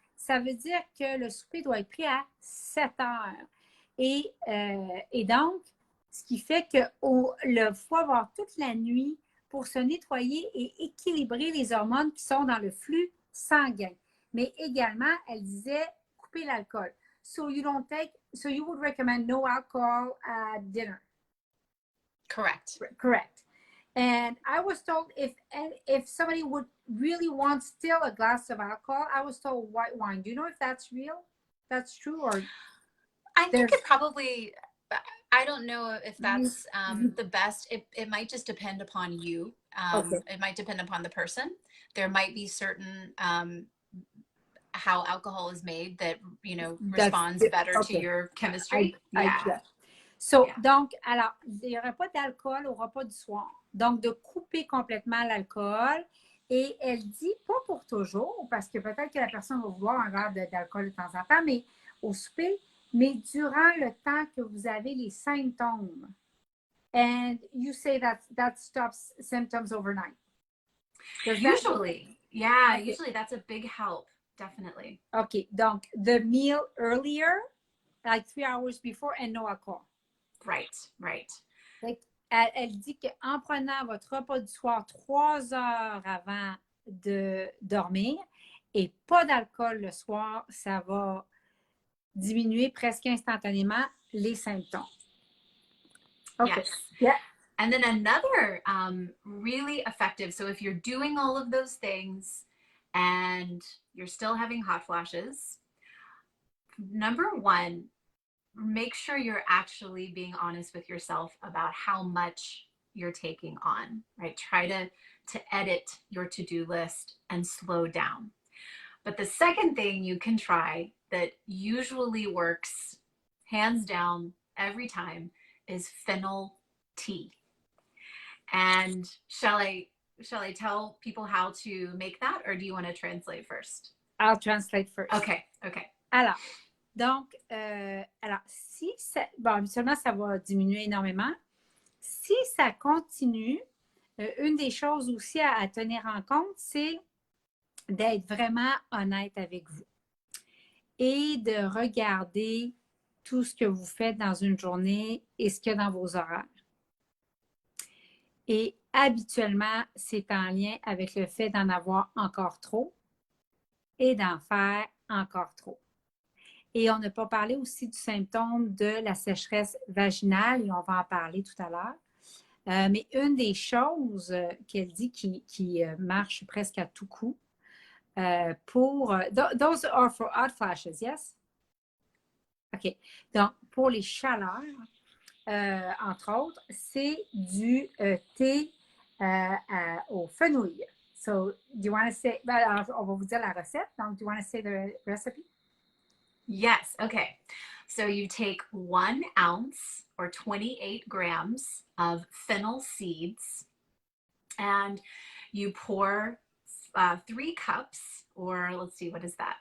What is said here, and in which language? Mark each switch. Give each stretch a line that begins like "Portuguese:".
French: Ça veut dire que le souper doit être pris à 7 heures. Et donc, ce qui fait qu'il faut avoir toute la nuit pour se nettoyer et équilibrer les hormones qui sont dans le flux sanguin. Mais également, elle disait couper l'alcool.
English: So you would recommend no alcohol at dinner. Correct. Correct. And I was told if somebody would really want still a glass of alcohol, I was told white wine. Do you know if that's real? That's true, or I think it probably, I don't know if that's the best. It might just depend upon you. Okay. It might depend upon the person. There might be certain how alcohol is made that, you know, responds better to your chemistry.
French: Donc, alors, il n'y aura pas d'alcool au repas du soir. Donc, de couper complètement l'alcool. Et elle dit, pas pour toujours, parce que peut-être que la personne va vouloir un verre d'alcool de temps en temps, mais au souper, mais durant le temps que vous avez les symptômes.
English: And you say that stops symptoms overnight. Usually, yeah, okay. Usually that's a big help, definitely. Okay, donc the meal earlier, like 3 hours before, and no alcohol. Right, right.
French: Elle dit qu'en prenant votre repas du soir 3 heures avant de dormir et pas d'alcool le soir, ça va diminuer presque instantanément les symptômes.
English: Okay. Yes. Yeah. And then another really effective, so if you're doing all of those things and you're still having hot flashes, number one, make sure you're actually being honest with yourself about how much you're taking on, right? Try to edit your to-do list and slow down. But the second thing you can try that usually works hands down every time is fennel tea. And shall I tell people how to make that, or do you want to translate first? I'll translate first. Okay.
French: Alors, donc, si ça, bon, habituellement, ça va diminuer énormément. Si ça continue, une des choses aussi à tenir en compte, c'est d'être vraiment honnête avec vous et de regarder tout ce que vous faites dans une journée et ce qu'il y a dans vos horaires. Et habituellement, c'est en lien avec le fait d'en avoir encore trop et d'en faire encore trop. Et on n'a pas parlé aussi du symptôme de la sécheresse vaginale, et on va en parler tout à l'heure. Mais une des choses qu'elle dit qui marche presque à tout coup,
English: those are for hot flashes, yes? OK.
French: Donc, pour les chaleurs, entre autres, c'est du thé au fenouil.
English: So, do you want to say,
French: alors, on va vous dire la recette.
English: Donc, do you want to say the recipe? Yes, okay. So you take 1 ounce or 28 grams of fennel seeds and you pour 3 cups, or let's see, what is that?